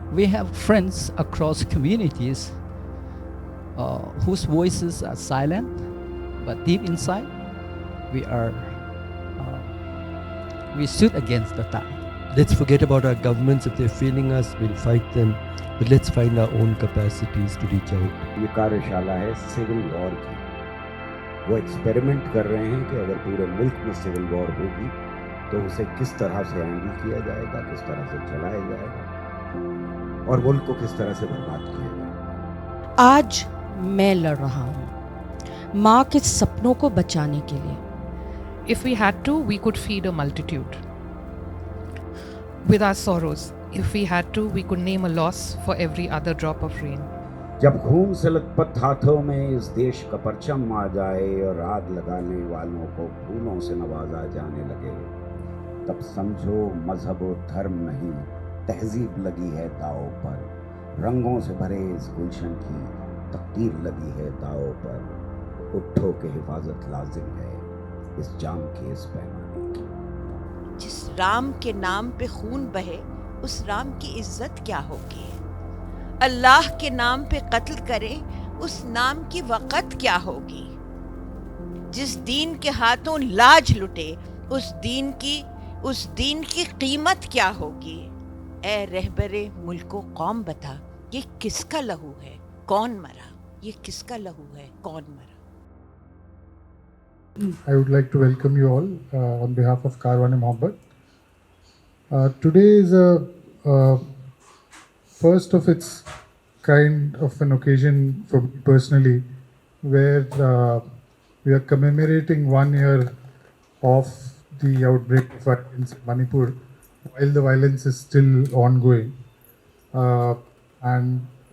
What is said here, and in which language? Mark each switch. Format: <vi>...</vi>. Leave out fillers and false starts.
<en>We have friends across communities whose voices are silent, but deep inside, we stood against the tide. Let's forget about our governments. If they're failing us, we'll fight them. But let's find our own capacities to reach out.</en> <hi>ये कार्यशाला है civil war की। वो experiment कर रहे हैं कि अगर पूरे मुल्क में सिविल वॉर होगी तो उसे किस तरह से हैंडल किया जाएगा, किस तरह से चलाया जाएगा और मुल्क को किस तरह से बर्बाद किया जाएगा। आज मैं लड़ रहा हूँ माँ के सपनों को बचाने के लिए।</hi> <en>If we had to, we could feed a multitude. With our sorrows, if we had to, we could name a loss for every other drop of rain.</en> <hi>जब खून से लथपथ हाथों में इस देश का परचम आ जाए और आग लगाने वालों को फूलों से नवाजा जाने लगे, तब समझो मजहब और धर्म नहीं, तहजीब लगी है दाव पर। रंगों से भरे इस गुलशन की तकदीर लगी है दाव पर। उठो के हिफाजत लाजिम है इस जाम के इस पैमाने की। जिस राम के नाम पे खून बहे उस राम की इज्जत क्या होगी। अल्लाह के नाम पे कत्ल करे उस नाम की वक़्त क्या होगी। जिस दीन के हाथों लाज लुटे उस दीन की कीमत क्या होगी। ए रहबरे मुल्को कौम बता, ये किसका लहू है, कौन मरा। ये किसका लहू है, कौन मरा।</hi> <en>I would like to welcome you all on behalf of Karwan and Mohabbat. Today is a first of its kind of an occasion for me personally, where we are commemorating 1 year of the outbreak of violence in Manipur, while the violence is still ongoing, and</en>